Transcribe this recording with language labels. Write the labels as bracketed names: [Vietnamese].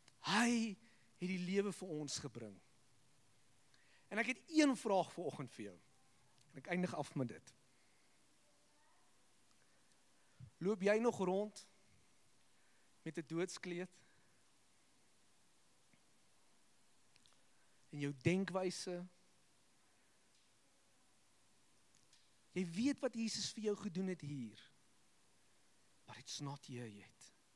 [Afrikaans] Hy het die lewe vir ons gebring. En ek het een vraag vanoggend vir jou. En ek eindig af met dit. Loop jy nog rond met 'n doodskleed? En jou denkwyse. Jy weet wat Jesus vir jou gedoen het hier. [English] But it's not here yet.